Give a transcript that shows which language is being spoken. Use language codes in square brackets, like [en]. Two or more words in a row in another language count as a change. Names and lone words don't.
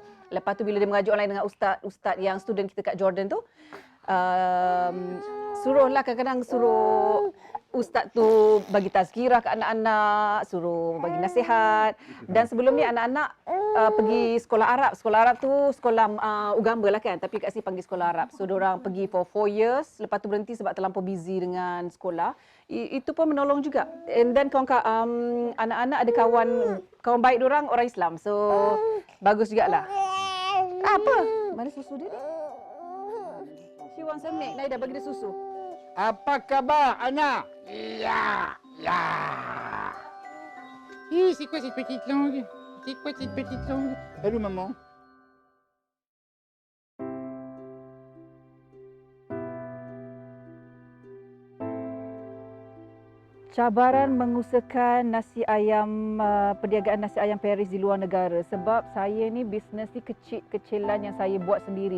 [ms] Lepas tu bila dia mengaji online dengan ustaz yang student kita kat Jordan tu, suruhlah kadang-kadang suruh ustaz tu bagi tazkirah ke anak-anak, suruh bagi nasihat. Dan sebelum ni anak-anak pergi sekolah Arab. Sekolah Arab tu sekolah Ugamba lah kan, tapi kat sini panggil sekolah Arab. So diorang pergi [en] for 4 years, [ms] lepas tu berhenti sebab terlampau busy dengan sekolah. Itu pun menolong juga. [en] And then [ms] anak-anak ada kawan baik diorang orang Islam. So bagus jugalah. Apa? Mana susu dia? [en] She wants a milk. [ms] Naida bagi dia susu. Apa khabar, Anna? Ya, ya. [fr] C'est quoi cette petite langue? C'est quoi cette petite langue? Hello, maman. [ms] Cabaran mengusahakan nasi ayam, perniagaan nasi ayam Paris di luar negara. Sebab saya ni bisnes ni kecil-kecilan yang saya buat sendiri.